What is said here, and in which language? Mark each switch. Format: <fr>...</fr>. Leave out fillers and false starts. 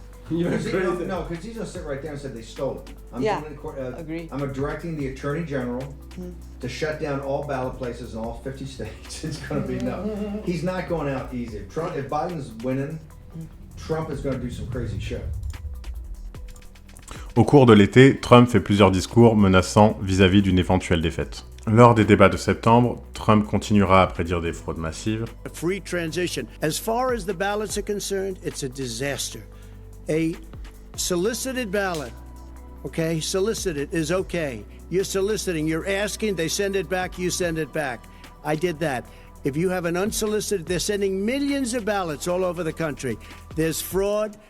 <en>No, because he's going to sit right there and say they stole it. Agree. I'm directing the Attorney General to shut down all ballot places in all 50 states. It's going to be no. He's not going out easy. If Biden's winning, Trump is going to do some crazy shit.</en> <fr>Au cours de l'été, Trump fait plusieurs discours menaçants vis-à-vis d'une éventuelle défaite. Lors des débats de septembre, Trump continuera à prédire des fraudes massives.</fr> <en>A free transition. As far as the ballots are concerned, it's a disaster. A solicited ballot, okay, solicited is okay. You're soliciting, you're asking, they send it back, you send it back. I did that. If you have an unsolicited, they're sending millions of ballots all over the country. There's fraud.</en>